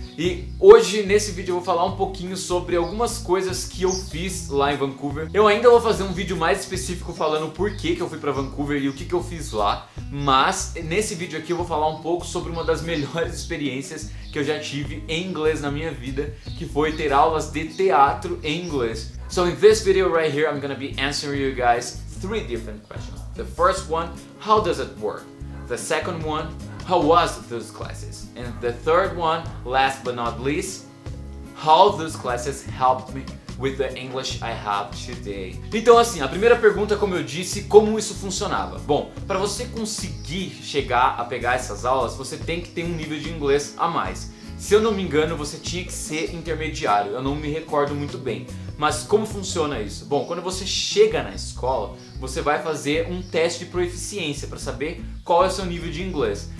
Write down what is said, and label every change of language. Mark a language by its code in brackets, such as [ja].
[pt] E hoje nesse vídeo eu vou falar um pouquinho sobre algumas coisas que eu fiz lá em Vancouver. Eu ainda vou fazer um vídeo mais específico falando por que eu fui pra Vancouver e o que eu fiz lá. Mas nesse vídeo aqui eu vou falar um pouco sobre uma das melhores experiências que eu já tive em inglês na minha vida, que foi ter aulas de teatro em inglês. [en] So in this video right here I'm gonna be answering you guys 3 different questions. The first one, how does it work? The second one, how was those classes? And the third one, last but not least, how those classes helped me with the English I have today. [pt] Então assim, a primeira pergunta, como eu disse, como isso funcionava? Bom, para você conseguir chegar a pegar essas aulas, você tem que ter um nível de inglês a mais. Se eu não me engano, você tinha que ser intermediário, eu não me recordo muito bem. Mas como funciona isso? Bom, quando você chega na escola, você vai fazer um teste de proficiência para saber qual é o seu nível de inglês.